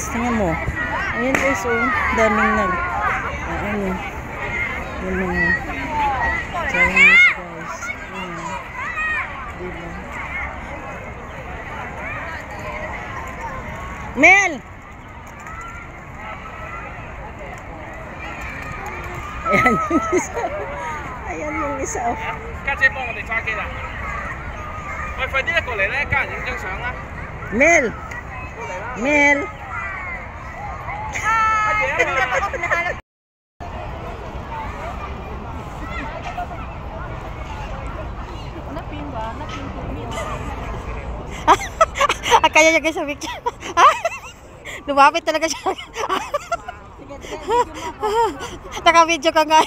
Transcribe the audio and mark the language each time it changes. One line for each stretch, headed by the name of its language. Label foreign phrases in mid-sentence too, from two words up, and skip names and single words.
Filipino: Tingnan mo, ayan guys, oh, daming ano, yung mga
English: Chinese guys.
Filipino: Ayan. Diba, Mel! Ayan yung isa. Ayan yung isa.
Cantonese: 家姐幫我哋揸機啦！喂，快啲過嚟咧，家人影張相啦！
Filipino: Mel! Mel!
Cantonese: 乜嘢啊？
Filipino: Kaya niya guys sa picture. Lumapit talaga siya. Naka-video ka nga.